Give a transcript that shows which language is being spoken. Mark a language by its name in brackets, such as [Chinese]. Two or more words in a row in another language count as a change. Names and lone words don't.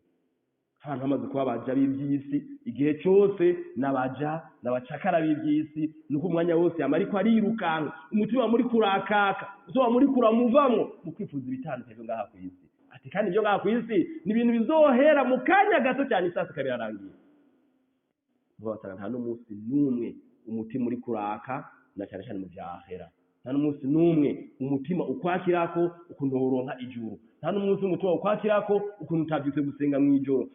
[Rundi] Abantu bamaze kuba abaja b'ibyisi igihe cyose n'abacakara b'ibyisi, nuko umwanya wose yama ariko arirukanka, umutima muri kurakaka, umutima muri kuramuvamwo mu kwifuza ibitandukanye byo ngaha kw'isi. Ati kandi ibyo ngaha kw'isi ni ibintu bizohera mu kanya gato cyane isasi kabirarangiye. Ntiwasanga nta n'umunsi n'umwe umutima uri kuraka na cyane cyane mu byahera. Nta n'umunsi n'umwe umutima ukwakirako ukuntu woronka ijuru. Nta n'umunsi umutima ukwakirako ukuntu utabyutse gusenga mu ijoro.